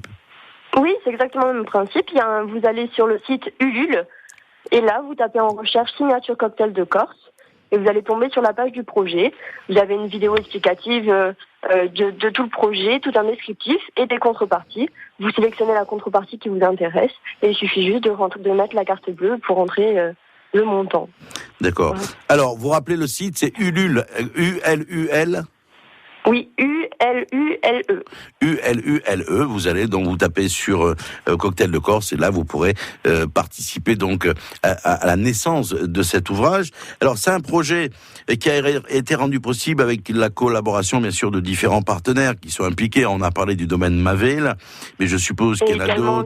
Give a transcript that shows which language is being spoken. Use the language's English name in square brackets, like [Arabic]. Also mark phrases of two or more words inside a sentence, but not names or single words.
[French] Oui, c'est exactement le même principe. Vous allez sur le site Ulule, et là, vous tapez en recherche Signature Cocktail de Corse, et vous allez tomber sur la page du projet. Vous avez une vidéo explicative de tout le projet, tout un descriptif et des contreparties. Vous sélectionnez la contrepartie qui vous intéresse, et il suffit juste de mettre la carte bleue pour rentrer le montant. D'accord. Ouais. Alors, vous rappelez le site, c'est Ulule, U-L-U-L. Oui, U-L-U-L-E. U-L-U-L-E. Vous allez donc vous taper sur Cocktail de Corse et là vous pourrez participer donc à la naissance de cet ouvrage. Alors c'est un projet qui a été rendu possible avec la collaboration bien sûr de différents partenaires qui sont impliqués. On a parlé du domaine Mavel, mais je suppose qu'il y en a d'autres.